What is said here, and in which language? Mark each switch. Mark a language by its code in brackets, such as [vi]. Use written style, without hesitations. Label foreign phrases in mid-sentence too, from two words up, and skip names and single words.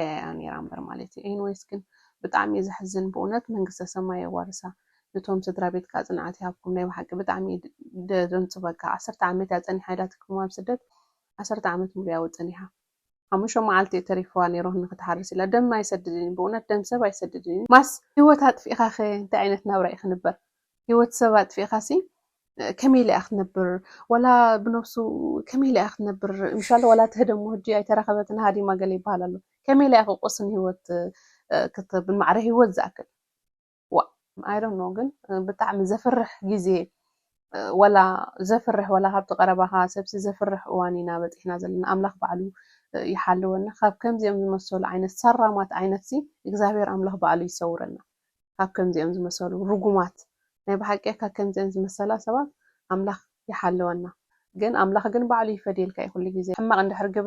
[ti] ነይራ እምበር ማለት እዩ ኤንዌይስ ግን ብጣዕሚ ዘሕዝን ብእውነት መንግስተ ሰማይ የዋርሳ ነቶም ስድራ ቤትካ ፅንዓት ይሃብኩም ናይ ብሓቂ ብጣዕሚ ደንፅበካ 10 ዓመት እያ ፀኒሓ ኢላ ትክልዋ ኣብ ስደት 10 ዓመት ሙሉ እያ ፀኒሓ ሓሙሽተ መዓልቲ ተሪፍዋ ነይሩ ንክትሓርስ ኢላ ደም ኣይሰድድን ብእውነት ደም ሰብ ኣይሰድድን ማስ ሂወት ኣጥፊእኻ ኸ እንታይ ዓይነት ናብራ ኢኻ ክነብር ሂወት ሰብ ኣጥፊእኻሲ ከመይ ኢላ ክትነብር ወላ ብነፍሱ ከመይ ኢላ ክትነብር ምሻለ ወላ ትህደሞ ሕጂ ኣይተረኸበትን ሃዲማ ገለ ይበሃል ኣሎ ከመይ ኢላ ክቆስን ሂወት ብማዕረ ሂወት ዝኣክል [en] I don't know [ti] ግን ብጣዕሚ ዘፍርሕ ግዜ ወላ ዘፍርሕ ወላ ካብቲ ቀረባኻ ሰብሲ ዘፍርሕ እዋን ኢና በፂሕና ዘለና ኣምላኽ ባዕሉ ይሓልወና ካብ ከምዚኦም ዝመሰሉ ዓይነት ሰራማት ዓይነት ሲ እግዚኣብሔር ኣምላኽ ባዕሉ ይሰውረና ካብ ከምዚኦም ዝመሰሉ ርጉማት ናይ ብሓቂ ካብ ከምዚኦም ዝመሰላ ሰባት ኣምላኽ ይሓልወና ግን ኣምላኽ ግን ባዕሉ ይፈድየልካ ይኹሉ ግዜ ሕማቕ እንድሕር ግብሪ